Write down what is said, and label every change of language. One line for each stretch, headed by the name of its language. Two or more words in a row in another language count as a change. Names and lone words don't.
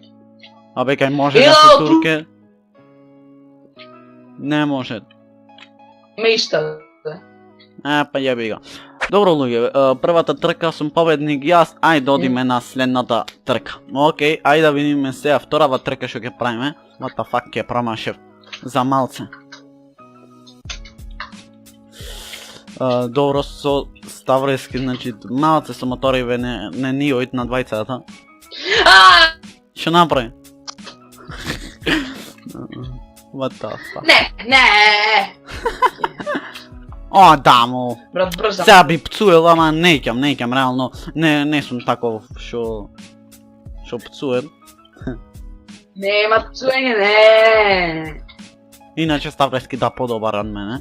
Macedonian: Кај може да се турке? Не може. Ме иста. Па јеби го. Добро луѓе, првата трка сум победник јас, ајде да одиме на следната трка. Окей, ајде да видиме сега вторава трка што ќе правиме.
English: What the fuck
Macedonian: ќе промашев за малце. Добро со Ставрески, значи малце со моториве не ниојт на двајцата. Што направи?
English: What the fuck?
Macedonian: Не! Дамо! Брат, брзам. Сега би пцуел, ама неќам, реално, не сум таков што пцуел. Нема пцуење, не! Иначе Ставрески да подобар од мене.